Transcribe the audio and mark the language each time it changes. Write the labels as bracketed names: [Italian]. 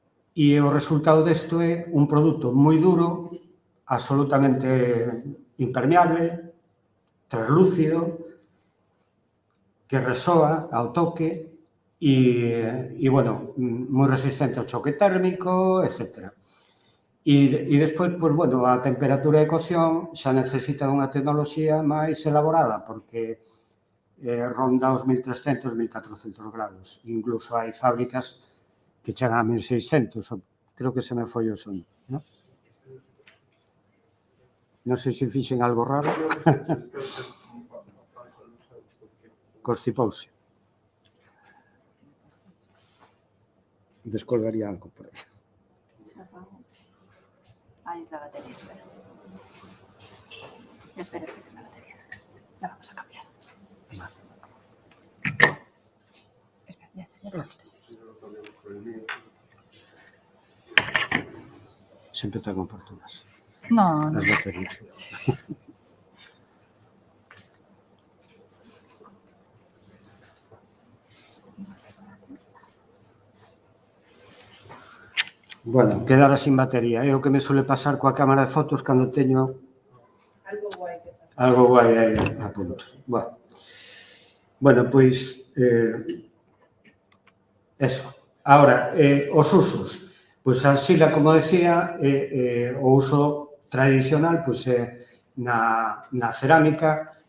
[Galician] E o resultado desto é un produto moi duro, absolutamente impermeable, translúcido, que resoa ao toque e, bueno, moi resistente ao choque térmico, etc. E despois, pois, bueno, a temperatura de cocción xa necesita unha tecnoloxía máis elaborada, porque ronda os 1300, 1400 graus. Incluso hai fábricas que chegan a 1600, creo que se me foi o son, non? Non sei se fixen algo raro. Constipouse. Descolgaría algo por aí. [Spanish] Ahí es la batería, espera. Espera, que es la batería. La vamos a cambiar. Vale. Espera, ya. [Galician] Sempre ten oportunas. No. As baterías. Bueno, quedara sin batería. É o que me suele pasar coa cámara de fotos cando teño algo guai aí a punto. Bueno, pois eso. Ahora, os usos. Pois a arxila, como decía, o uso tradicional pois é na cerámica.